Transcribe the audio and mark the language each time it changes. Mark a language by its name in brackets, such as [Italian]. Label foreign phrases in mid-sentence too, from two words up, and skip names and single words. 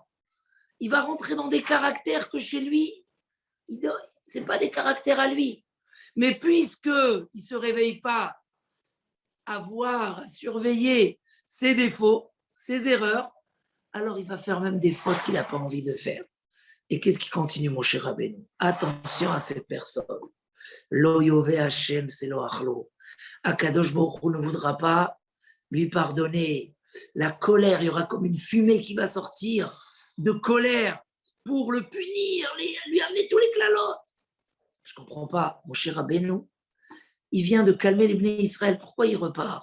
[French] Il va rentrer dans des caractères que chez lui, ce n'est pas des caractères à lui. Mais puisqu'il ne se réveille pas à voir, à surveiller ses défauts, ses erreurs, alors il va faire même des fautes qu'il n'a pas envie de faire. Et qu'est-ce qui continue, mon cher Rabbeinu? Attention à cette personne. [Hebrew] Lo yove Hashem, c'est lo achlo. Akadosh Baruch Hu [French] ne voudra pas lui pardonner. La colère, il y aura comme une fumée qui va sortir de colère pour le punir, lui amener tous les klalotes. Je ne comprends pas, mon cher Rabbeinu. Il vient de calmer les Bnei Israël. Pourquoi il repart?